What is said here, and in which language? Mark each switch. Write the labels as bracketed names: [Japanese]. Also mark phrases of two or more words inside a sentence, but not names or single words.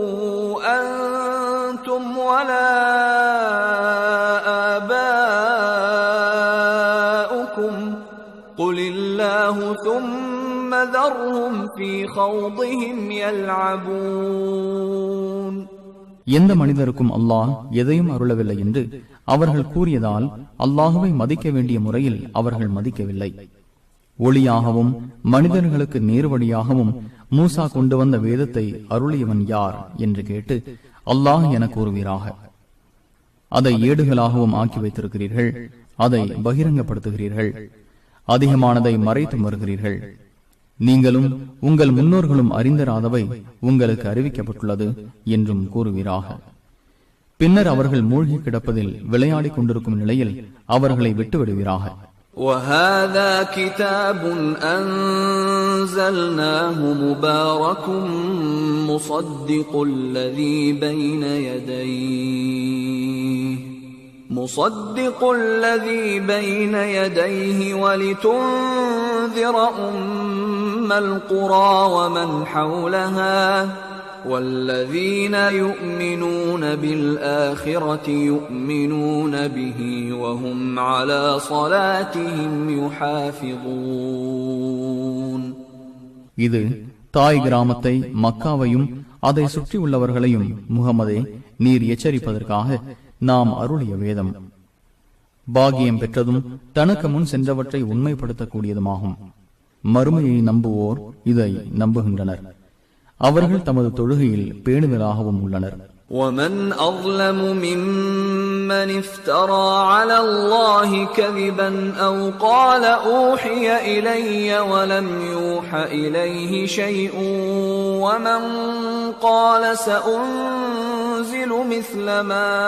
[Arabic] أنتم ولا آباؤكم قل الله ثم ذرهم في خوضهم يلعبون. [Tamil] எந்த மனிதருக்கும் அல்லாஹ் எதையும் அருளவில்லை என்று அவர்கள் கூறியதால் அல்லாஹுவை மதிக்க வேண்டிய முறையில் அவர்கள் மதிக்கவில்லை. ஒளியாகவும் மனிதர்களுக்கு நேர்வழியாகவும் மூசா கொண்டு வந்த வேதத்தை அருளியவன் யார் என்று கேட்டு அல்லாஹ் என கூறுவீராக. அதை ஏடுகளாகவும் ஆக்கி வைத்திருக்கிறீர்கள், அதை பகிரங்கப்படுத்துகிறீர்கள், அதிகமானதை மறைத்து வருகிறீர்கள். நீங்களும் உங்கள் முன்னோர்களும் அறிந்தராதவை உங்களுக்கு அறிவிக்கப்பட்டுள்ளது என்றும் கூறுவீராக. பின்னர் அவர்கள் மூழ்கி கிடப்பதில் விளையாடிக் கொண்டிருக்கும் நிலையில் அவர்களை விட்டுவிடுவீராக. [Arabic] وَهَذَا كِتَابٌ أَنزَلْنَاهُ مُبَارَكٌ مُصَدِّقُ الَّذِي بَيْنَ يَدَيْهِ وَلِتُنذِرَ أُمَّ الْقُرَى وَمَنْ حَوْلَهَا وَالَّذِينَ يُؤْمِنُونَ بِالْآخِرَةِ يُؤْمِنُونَ بِهِ وَهُمْ عَلَى صَلَاتِهِمْ يُحَافِظُونَ. [Tamil] இது தாய் கிராமத்தை மக்காவையும் அதை சுற்றி உள்ளவர்களையும் முகமதே நீர் எச்சரிப்பதற்காக நாம் அருளிய வேதம். பாக்கியம் பெற்றதும் தனக்கு முன் சென்றவற்றை உண்மைப்படுத்தக்கூடியதுமாகும். மறுமையை நம்புவோர் இதை நம்புகின்றனர். அவர்கள் தமது தொழுகையில் பேணுதலாகவும் உள்ளனர். [Arabic] وَمَنْ أَظْلَمُ مِمَّنِ افْتَرَى عَلَى اللَّهِ كَذِبًا أَوْ قَالَ أُوحِيَ إِلَيَّ وَلَمْ يُوحَ إِلَيْهِ شَيْءٌ وَمَنْ قَالَ سَأُنْزِلُ مِثْلَ مَا